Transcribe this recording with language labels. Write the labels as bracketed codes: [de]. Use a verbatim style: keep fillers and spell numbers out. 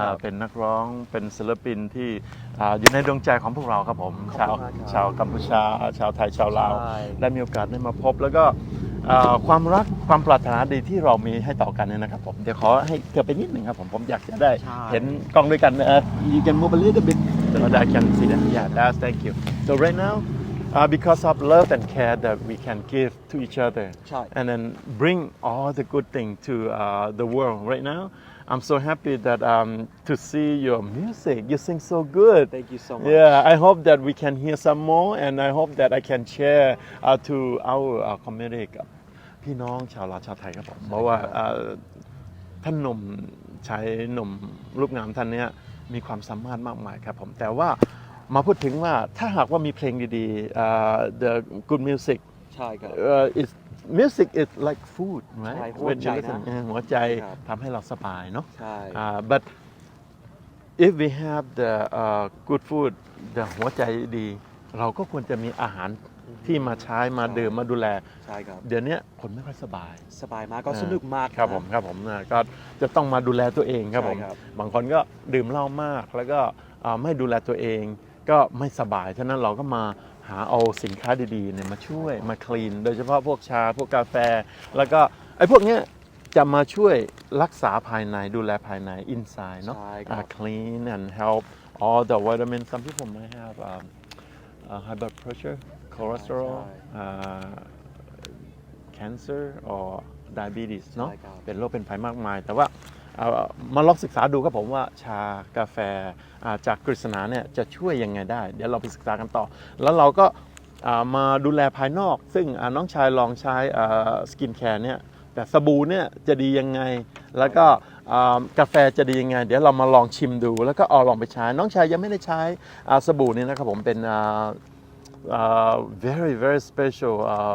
[th] อ่าเป็นนักร้องเป็นศิลปินที่อ่าอยู่ในดวงใจของพวกเราครับผม ข ชา อ ว บคุณมากครับ ชาวกัมพูชา ชาวไทยชาวลาว ใช่ ได้มีโอกาสได้มาพบแล้วก็อ่าความรักความปรารถนาดีที่เรามีให้ต่อกันเนี่ยนะครับผมเดี๋ยวขอให้เธอไปนิดหนึ่งครับผมผมอยากจะได้ ใช่ เห็น Gongด้วยกัน [en] uh, you can move a little bit so that I can see that. Yeah, that's thank you. So right now, uh, because of love and care that we can give to each other, Sure. and then bring all the good thing to uh, the world. Right now, I'm so happy that um, to see your music. You sing so good. Thank you so much. Yeah, I hope that we can hear some more, and I hope that I can share uh, to our uh, community. [th] พี่น้องชาวลาวชาวไทยครับผมเพราะว่าเอ่อ ท่านหนุ่มชายหนุ่มรูปงามท่านเนี้ยมีความสามารถมากมายครับผมแต่ว่ามาพูดถึงว่าถ้าหากว่ามีเพลงดีๆอ่า [en] the good music [th] Chai, cup. [en] uh, is music is like food [th] ใช่ [en] right [th] หัวใจนะ [en] When you listen, [th] เออหัวใจ ครับ ทำให้เราสบายเนาะ ใช่ อ่า [en] but if we have the uh, good food the [th] หัวใจดี เราก็ควรจะมีอาหารที่มาใช้มาดื่มมาดูแล Chai, cup. เดี๋ยวเนี้ยคนไม่ค่อยสบาย Sabai ma, got sunuk ma. ครับผมครับผมนะก็จะต้องมาดูแลตัวเองครับผม ใช่ครับ บางคนก็ดื่มเหล้ามากแล้วก็เอ่อไม่ดูแลตัวเองก็ไม่สบายฉะนั้นเราก็มาหาเอาสินค้าดีๆเนี่ยมาช่วยมาคลีนโดยเฉพาะพวกชาพวกกาแฟ แล้วก็ไอ้พวกเนี้ยจะมาช่วยรักษาภายในดูแลภายใน inside เนาะ ใช่ครับ [en] uh, clean and help all the vitamin some people may have um, uh, high blood pressure cholesterol [th] ใช่ [en] uh, cancer or diabetes เนาะ [th] ใช่ครับ เป็นโรคเป็นภัยมากมาย แต่ว่าเอ่อมาลองศึกษาดูครับผมว่าชากาแฟอ่าจากกฤษณาเนี่ยจะช่วยยังไงได้ เดี๋ยวเราไปศึกษากันต่อ แล้วเราก็อ่ามาดูแลภายนอก ซึ่งอ่าน้องชายลองใช้สกินแคร์เนี่ยแต่สบู่เนี่ยจะดียังไง แล้วก็อ่ากาแฟจะดียังไง เดี๋ยวเรามาลองชิมดู แล้วก็เอาลองไปใช้ น้องชายยังไม่ได้ใช้อ่าสบู่นี่นะครับผมเป็นอ่า [en] uh, very very special uh,